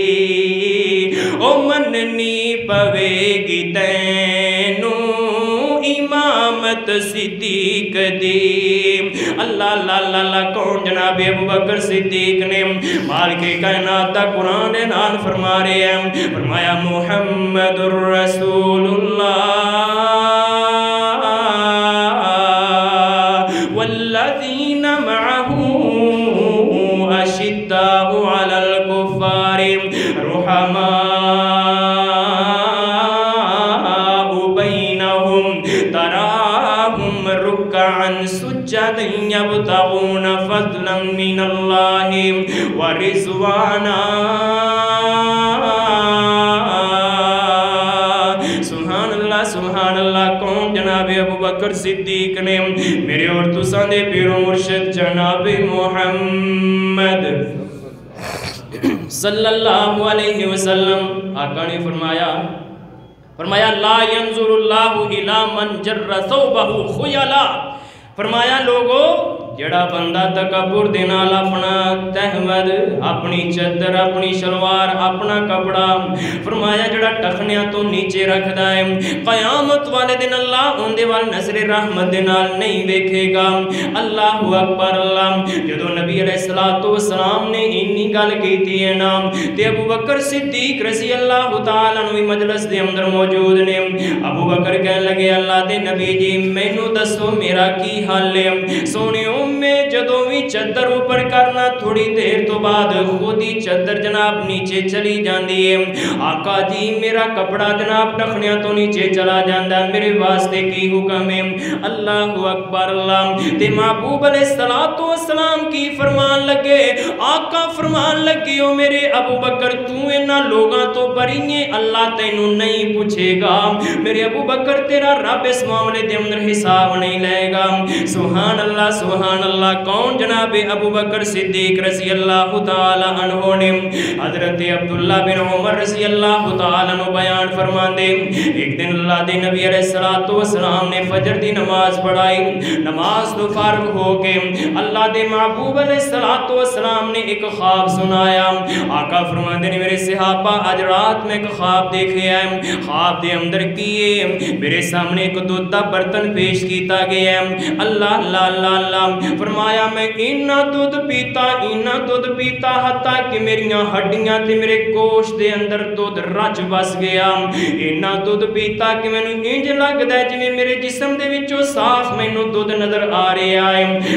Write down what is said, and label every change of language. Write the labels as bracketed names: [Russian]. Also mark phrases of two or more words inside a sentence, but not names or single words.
[Punjabi] او منّنی پوے گی تینوں امامت صدیق دی. اللہ اللہ اللہ، کون جناب ابو بکر صدیق نے مالک کائنات دا قرآن دے نال فرما رہے ہیں. [Arabic] فرمایا محمد رسول الله والذين معه أشداء على الكفار رحماء بينهم تراهم ركعا سجدا يبتغون فضلا من الله ورضوانا. سبحان الله سبحان الله. [Punjabi] کون جناب ابو بکر صدیق نے میرے اور تساں دے پیر و مرشد جناب محمد [Arabic] صلى الله عليه وسلم [Punjabi] آقا نے فرمایا، فرمایا [Arabic] لا ينظر الله إلى من جر ثوبه خيلاء. [Punjabi] فرمایا لوکو، جیہڑا بندہ تکبر دے نال اپنا تہمد، اپنی چادر، اپنی شلوار، اپنا کپڑا، فرمایا جیہڑا ٹخنیاں توں نیچے رکھدا اے، قیامت والے دن اللہ اوہدے ول نظرِ رحمت دے نال نہیں ویکھے گا. [Arabic] الله أكبر. [Punjabi] اللہ جدوں نبی [Arabic] عليه الصلاة والسلام [Punjabi] نے اینی گل کیتی اے نا، تے ابو بکر صدیق [Arabic] رضي الله تعالى عنه [Punjabi] مجلس دے اندر موجود نے. ابو بکر کہن لگے، اللہ دے نبی جی مینوں دسو میرا کی حال اے. سوہنیو میں جدوں وی چادر اوپر کرنا تھوڑی دیر توں بعد خود ہی چادر جناب نیچے چلی جاتی ہے. آقا جی میرا کپڑا جناب ٹخنیاں توں نیچے چلا جاتا، میرے واسطے کی حکم اے? [Arabic] الله أكبر. [Punjabi] اللہ تے محبوب [Arabic] عليه الصلاة والسلام [Punjabi] کی فرمان لگے، آقا فرمان لگے، او میرے ابو بکر توں انہاں لوکاں توں پرے ایں، اللہ تینوں نہیں پچھے گا. میرے ابو بکر تیرا رب اس معاملے کے اندر حساب نہیں لے گا. [Arabic] سبحان الله سبحان الله. [Punjabi] کون جناب ابو بکر صدیق [Arabic] رضي الله تعالى عنه [Punjabi] نے حضرت عبداللہ بن عمر [Arabic] رضي الله تعالى عنه [Punjabi] بیان فرماتے، اک دن اللہ دے نبی [Arabic] عليه الصلاة والسلام [Punjabi] نے فجر دی نماز پڑھائی. نماز توں فارغ ہو کے اللہ دے محبوب [Arabic] عليه الصلاة والسلام وسلم [Punjabi] نے اک خواب سنایا. آقا فرماتے نے میرے صحابہ اج رات میں اک خواب دیکھے ہے، خواب دے اندر کیہ میرے سامنے اک دودھ کا برتن پیش کیا گیا ہے. اللہ اللہ اللہ اللہ فرمایا میں اینا دودھ پیتا حتیٰ کہ میریاں ہڈیاں تے میرے گوشت دے اندر دودھ رچ بس گیا. اینا دودھ پیتا کہ مینوں انج لگدا اے جیویں میرے جسم دے وچوں صاف مینوں دودھ نظر آ رہا اے.